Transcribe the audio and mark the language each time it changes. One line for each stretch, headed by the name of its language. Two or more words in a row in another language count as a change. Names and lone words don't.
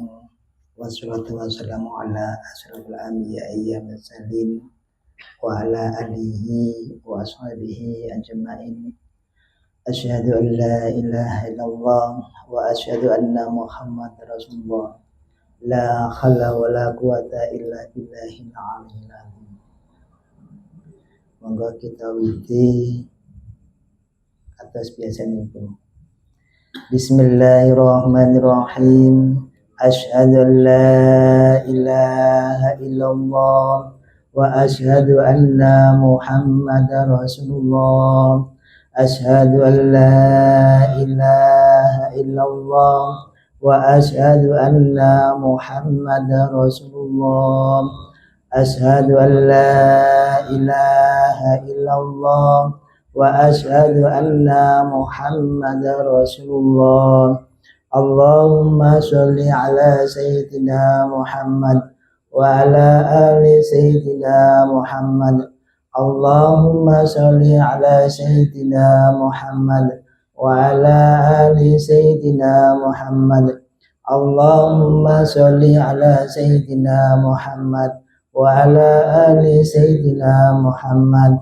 Arabic: والصلاة والسلام على أشرف الأنبياء والمرسلين وعلى آله وأصحابه أجمعين. أشهد أن لا إله إلا الله وأشهد أن محمدا رسول الله. لا حول ولا قوة إلا بالله العلي العظيم.
Javanese: Monggo kita witi atas biasanipun.
Arabic: بسم الله الرحمن الرحيم. أشهد أن لا إله إلا الله وأشهد أن محمدا رسول الله. أشهد أن لا إله إلا الله وأشهد أن محمدا رسول الله. أشهد أن لا إله إلا الله وأشهد أن محمدا رسول الله. اللهم صل على سيدنا محمد وعلى آل سيدنا محمد. اللهم صل على سيدنا محمد وعلى آل سيدنا محمد. اللهم صل على سيدنا محمد وعلى آل سيدنا محمد.